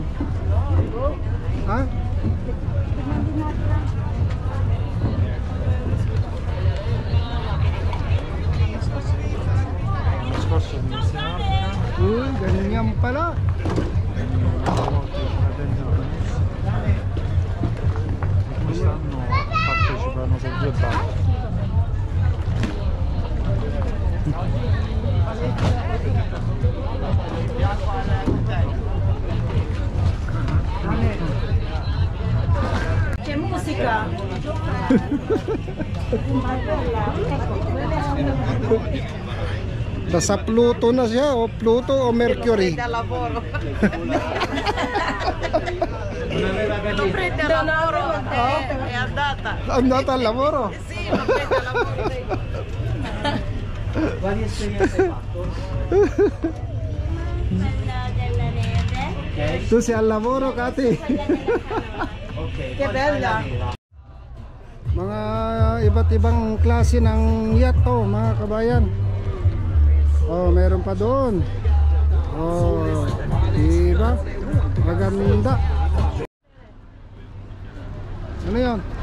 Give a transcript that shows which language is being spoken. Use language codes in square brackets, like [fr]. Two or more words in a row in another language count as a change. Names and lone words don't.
[tl] Ha? Uy, ganyan pala. [it] Quest'anno partecipano su 2 barche. Che musica! [tl] Nasa Pluto na siya, o Pluto o Mercury. [it] Al lavoro. Non prende al lavoro, è andata. Andata al lavoro. Sì, non prende al lavoro. Quali esperienze hai fatto? Ok. Tu sei al lavoro, Kati. Ok. Che bella. [tl] Mga iba't ibang klase ng yacht to, mga kabayan. Oh, meron pa doon. Oh, diba? Maganda. Ano yun?